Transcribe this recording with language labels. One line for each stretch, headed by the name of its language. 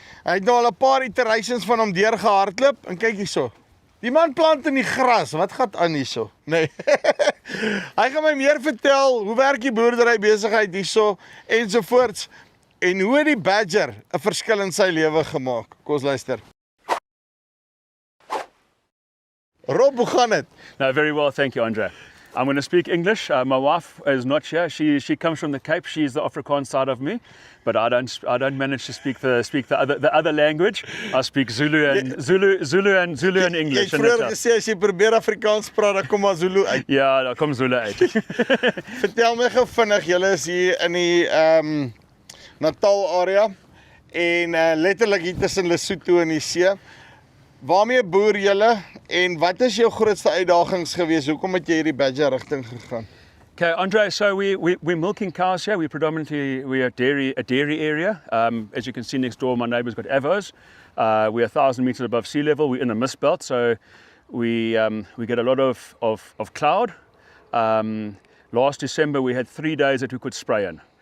Afrikaans: Hy het nou al 'n paar iterations van hom deurgehardloop en kyk hierso. Die man plant in die gras, wat gaan aan hierso? Nee. Hy gaan my meer vertel hoe werk die boerdery besigheid hierso ensovoorts en hoe het die badger 'n verskil in sy lewe gemaak. Kom ons luister. Rob, hoe gaan dit?
English: No, very well, thank you, Andre. I'm going to speak English. My wife is not here. She comes from the Cape. She's the Afrikaans side of me, but I don't manage to speak the other language. I speak Zulu and English.
Afrikaans: Jy het vroeër gesê as jy probeer Afrikaans praat, dan kom maar Zulu uit. Ja, daar kom Zulu uit. Vertel my gou vinnig, julle is hier in die Natal area en letterlik hier tussen Lesotho en die see. Waarmee boer julle en wat is jou grootste uitdagings geweest? Hoekom het jy hierdie badger rigting gegaan?
English: Okay, Andre, so we're milking cows here. We're a dairy area. As you can see next door, my neighbour's got avos. We're 1,000 meters above sea level. We're in a mist belt, so we get a lot of cloud. Last December we had 3 days that we could spray in.